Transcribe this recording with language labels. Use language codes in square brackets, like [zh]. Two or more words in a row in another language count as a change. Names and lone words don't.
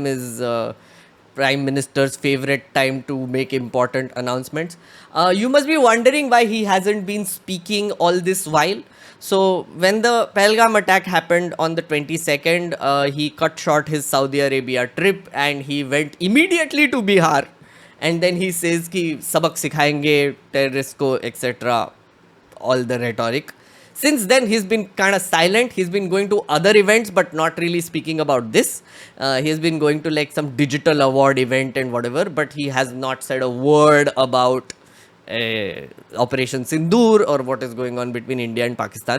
[en] is Prime Minister's favorite time to make important announcements. You must be wondering why he hasn't been speaking all this while. So when the Pahalgam attack happened on the 22nd, he cut short his Saudi Arabia trip and he went immediately to Bihar. And then he says [hi] ki sabak sikhayenge terrorists ko, [en] etc. All the rhetoric. Since then, he's been kind of silent. He's been going to other events, but not really speaking about this. He has been going to like some digital award event and whatever, but he has not said a word about Operation Sindoor or what is going on between India and Pakistan.